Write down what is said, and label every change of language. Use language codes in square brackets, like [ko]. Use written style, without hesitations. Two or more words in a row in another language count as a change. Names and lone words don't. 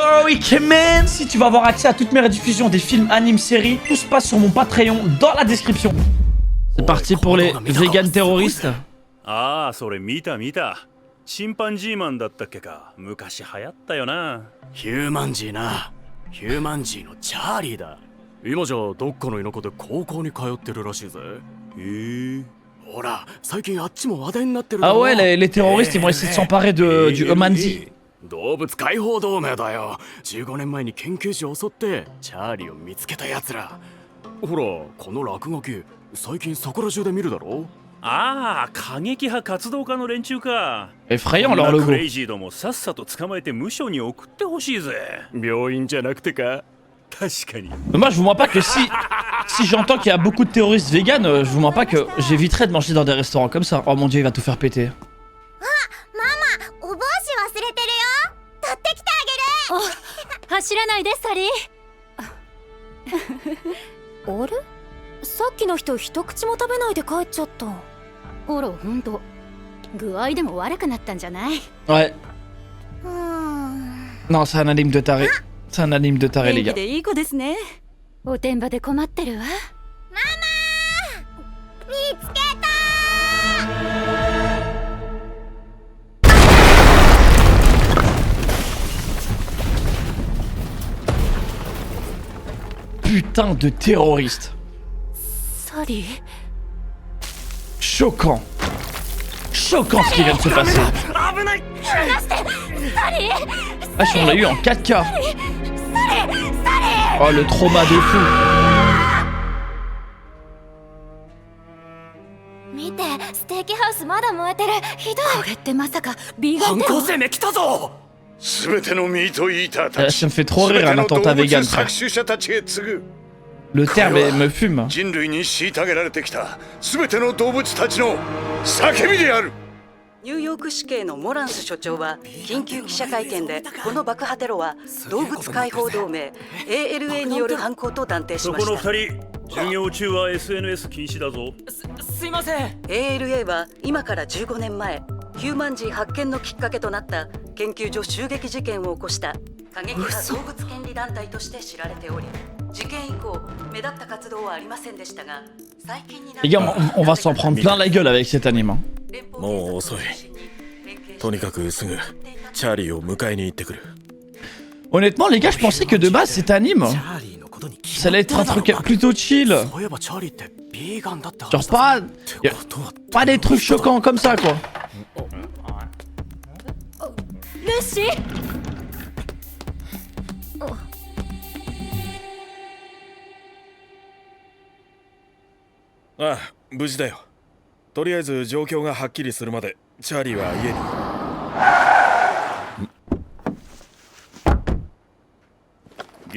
[en] week man. [fr] Si tu veux avoir accès à toutes mes rediffusions des films, animes, séries, tout se passe sur mon Patreon dans la description. C'est parti pour les vegan terroristes. [ja] Ah, それ見た見た。チンパンジーマンだったっけか。昔流行ったよな。ヒューマンジーな。ヒューマンジーのチャーリーだ。今じゃどっかの田舎で高校に通ってるらしいぜ。ほら、最近あっちも話題になってる。 [fr] Ah ouais, les terroristes ils vont essayer de s'emparer du Omandi. [ja] 動物解放同盟だよ。15年前に研究所を襲ってチャーリーを見つけたやつら。ほら、この落書き最近そこら中で見るだろ。ああ、過激派活動家の連中か。 [fr] Effrayant leur logo. [ja] クレイジーどもさっさと捕まえて無所に送ってほしいぜ。病院じゃなくてか。確かに。 [fr] Mais moi je vous mens pas que si j'entends qu'il y a beaucoup de terroristes véganes, je vous mens pas que j'éviterai de manger dans des restaurants comme ça. Oh mon dieu, il va tout faire péter. Maman, [ja] お帽子忘れてるよ。取ってきてあげる。走らないでサリー。あれ？さっきの人一口も食べないで帰っちゃった。あら、ほんと。具合でも悪くなったんじゃない？ [fr] Ouais. Non, c'est un anime de taré. C'est un anime de taré, les gars. [ja] いい子ですね。おてんばで困ってるわ。ママ見つけた。 [fr] Putain de terroristes. [ja] サリー。 [fr] Choquant. Choquant ce qui vient de se passer. Wesh, on l'a eu en 4K. Oh, le trauma de fou. [ja] 見て、ステーキハウスまだ燃えてる。ひどい。これってまさかビーガンテロ？犯行声明来たぞ。全てのミートイーターたち、 [fr] Ça me fait trop rire un attentat vegan, frère. [ja] 搾取者たちへ次ぐ [fr] Le terme me fume. [ja] 人類に虐げられてきた全ての動物たちの叫びである。ニューヨーク市警のモランス所長は緊急記者会見で、この爆破テロは動物解放同盟 ALA による犯行と断定しそこのました。 2人、授業中は SNS 禁止だぞ。すいません。 ALA は今から15年前、ヒューマンジー発見のきっかけとなった研究所襲撃事件を起こした過激派動物権利団体として知られており、事件以降目立った活動はありませんでしたが、最近になって [fr] Les gars, on va s'en prendre plein la gueule avec cet anime. Hein. [ja] もう遅い。とにかくすぐチャーリーを迎えに行ってくる。 [fr] Honnêtement, les gars, je pensais que de base cet anime, ça allait être un truc plutôt chill. [ja] そういえばチャーリーってビーガンだったは [fr] Genre [ja] ずだ。 [fr] pas des trucs choquants comme ça, quoi. [ja] ルシー。ああ、無事だよ。とりあえず状況がはっきりするまでチャーリーは家に。